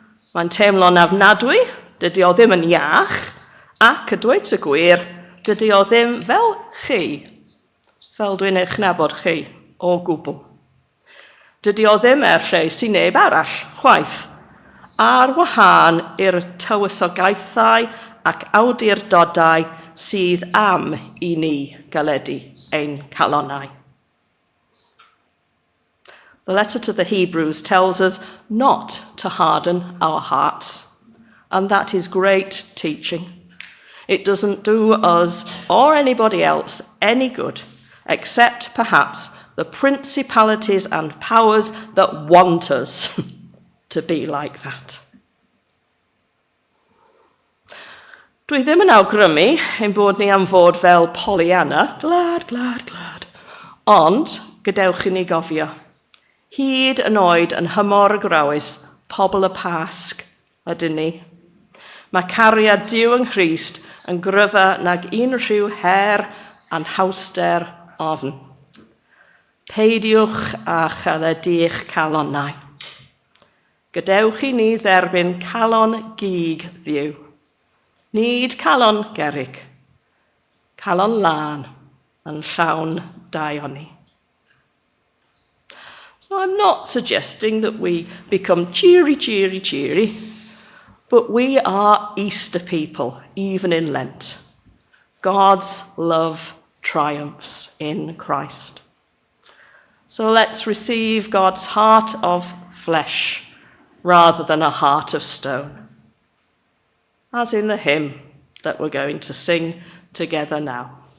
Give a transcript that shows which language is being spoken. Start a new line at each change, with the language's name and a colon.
Welsh: Mae'n teimlo'n afnadwy, dydy o ddim yn iach, ac y dweud y gwir, dydy o ddim fel chi, fel dwi'n eich nabod chi o gwbl. Dydy o ddim lle sy'n neb arall, chwaith, ar wahân i'r tywysogaethau ac awdurdodau sydd am i ni galedu ein calonnau.
English: The letter to the Hebrews tells us not to harden our hearts, and that is great teaching. It doesn't do us or anybody else any good, except perhaps the principalities and powers that want us to be like that.
Welsh: Dwi ddim yn awgrymu ein bod ni am fod fel Pollyanna,
English: glad, glad, glad.
Welsh: Ond, gadewch i ni gofio, hyd yn oed yn hymor y grawys, pobl y Pasg ydyn ni. Mae cariad Duw yng Nghrist yn gryfa nag unrhyw her a'n hawster ofn. Peidiwch a chaledu'ch calonnau. Gadewch i ni dderbyn calon gig ddiw. Nid calon gerig, calon lân yn llawn daioni.
English: So I'm not suggesting that we become cheery, cheery, cheery, but we are Easter people, even in Lent. God's love triumphs in Christ. So let's receive God's heart of flesh rather than a heart of stone, as in the hymn that we're going to sing together now.